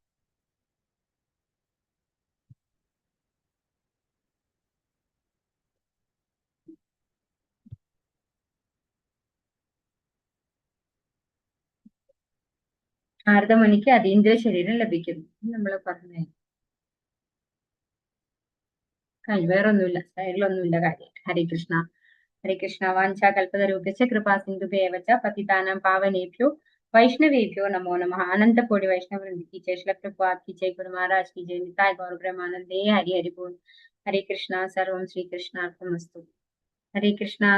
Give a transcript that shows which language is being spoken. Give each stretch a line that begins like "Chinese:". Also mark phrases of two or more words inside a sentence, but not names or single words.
Malayalam: നാരദമുനിക്ക് അതീന്ദ്രിയ ശരീരം ലഭിക്കുന്നു നമ്മൾ പറഞ്ഞു. വേറൊന്നുമില്ല, സൈഡിലൊന്നുമില്ല കാര്യം.
Sanskrit: ഹരേ കൃഷ്ണ. ഹരേ കൃഷ്ണ. വാഞ്ചാ കൽപതരൂപസ്യ കൃപാ സിന്ധുഭ്യേവ ച പതിതാനാം പാവനേഭ്യോ वैष्णवेभ्यो नमो नमः.
Hindi: अनंत कोटि वैष्णव वृंद की जय, श्री प्रभुपाद की जय, गुरु महाराज की जय, निताय गौर ब्रह्मानंदे हरि हरि बोल.
Sanskrit: हरे कृष्णा. सर्वं श्री कृष्णार्पणमस्तु. हरे कृष्णा.